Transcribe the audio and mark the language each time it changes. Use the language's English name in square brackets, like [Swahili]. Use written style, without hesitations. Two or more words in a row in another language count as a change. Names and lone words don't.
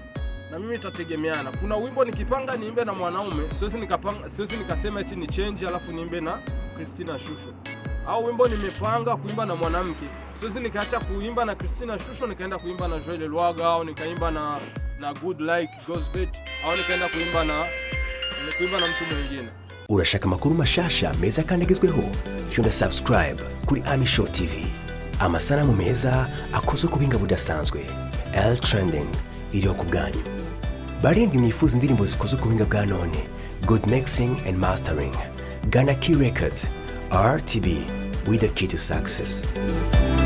[Swahili] Na mimi itategemeana, kuna wimbo nikipanga niimbe na mwanaume, siwezi nikasema eti ni change alafu niimbe na Christina Shusho. Au wimbo nimepanga kuimba na mwanamke, siwezi nikaacha kuimba na Christina Shusho nikaenda kuimba na Joel Lwaga, au nikaimba na Good Like Gosbet, au nikaenda kuimba na mtu mwingine. [Rundi] Urashaka amakuru mashasha meza kandi agezweho, fyonda subscribe kuri Ami Show TV. Amasanamu meza akozwe kubinga budasanzwe, L Trending iriho ku bwanyu. Barindwi mwifuza indirimbo zikozwe kubinga bwa none, [English] good mixing and mastering, Ghana Key Records, RTB with the key to success.